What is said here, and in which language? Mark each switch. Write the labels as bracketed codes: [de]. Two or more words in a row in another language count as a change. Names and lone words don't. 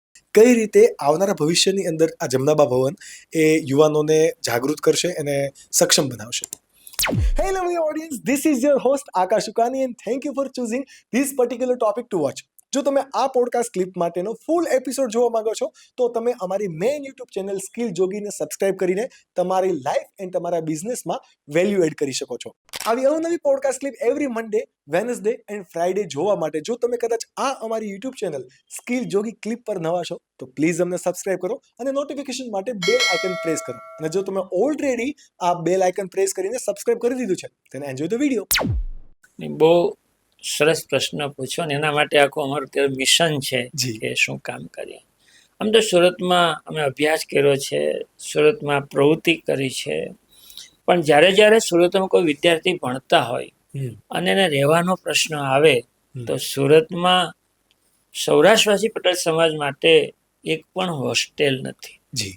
[gu] કઈ રીતે આવનારા ભવિષ્યની અંદર આ જમનાબા ભવન એ યુવાનોને જાગૃત કરશે અને સક્ષમ બનાવશે. [en] Hey lovely audience, this is your host Akash Ukani and thank you for choosing this particular topic to watch. [gu] જો તમે આ [en] podcast clip [gu] માટેનો [en] full episode [gu] જોવા માંગો છો તો તમે અમારી [en] main YouTube channel [gu] સ્કિલ જોગીને સબસ્ક્રાઇબ કરીને તમારી [en] life and [gu] તમારા બિઝનેસમાં [en] value add [gu] કરી શકો છો. આવી અવનવી [en] podcast clip every Monday, Wednesday and Friday [gu] જોવા માટે જો તમે કદાચ આ અમારી [en] YouTube channel [gu] સ્કિલ જોગી ક્લિપ પર નવા છો તો પ્લીઝ અમને સબસ્ક્રાઇબ કરો અને નોટિફિકેશન માટે [en] bell icon press [gu] કરો. અને જો તમે ઓલરેડી આ [en] bell icon press [gu] કરીને સબસ્ક્રાઇબ કરી દીધું છે [en] then enjoy the video. [gu] બહુ સરસ પ્રશ્ન પૂછ્યો ને એના માટે આખું અમારું અત્યારે મિશન છે કે શું કામ કરીએ. આમ તો સુરતમાં અમે અભ્યાસ કર્યો છે, સુરતમાં પ્રવૃત્તિ કરી છે, પણ જ્યારે સુરતમાં કોઈ વિદ્યાર્થી ભણતા હોય અને એને રહેવાનો પ્રશ્ન આવે તો સુરતમાં સૌરાષ્ટ્રવાસી પટેલ સમાજ માટે એક પણ હોસ્ટેલ નથી.